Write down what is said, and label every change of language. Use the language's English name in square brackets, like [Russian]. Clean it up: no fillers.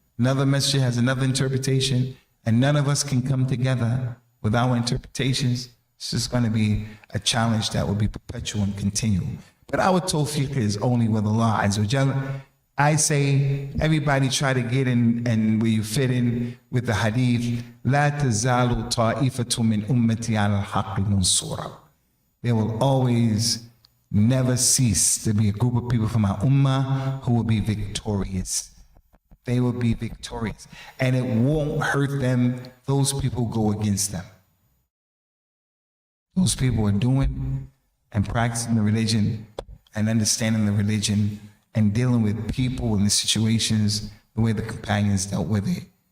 [English] Another masjid has another interpretation. And none of us can come together with our interpretations. It's just going to be a challenge that will be perpetual and continual. But our tawfiq is only with Allah Azza wa Jalla. I say, everybody try to get in and where you fit in with the hadith. [Arabic] لا تزال طائفة من أمتي على الحق منصورة. [English] There will always never cease to be a group of people from our ummah who will be victorious. They will be victorious. And it won't hurt them. Those people go against them. Those people are doing and practicing the religion and understanding the religion and dealing with people in the situations the way the companions dealt with it.